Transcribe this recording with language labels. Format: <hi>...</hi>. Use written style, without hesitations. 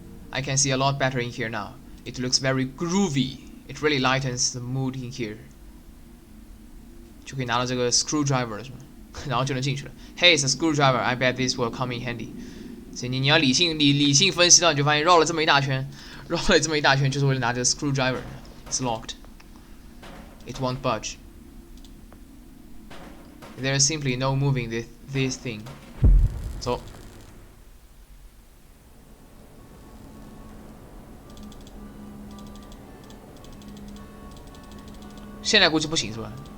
<en>I can see a lot better in here now. It looks very groovy. It really lightens the mood in here.</en> <zh>就可以拿到这个 screwdriver 了是吗？然后就能进去了。</zh> <en>Hey, it's a screwdriver. I bet this will come in handy.</en> <zh>所以你要理性分析到，你就发现绕了这么一大圈，就是为了拿这个 screwdriver.</zh> <en>It's locked. It won't budge. There is simply no moving this thing.</en> <zh>走。现在估计不行是吧？</zh>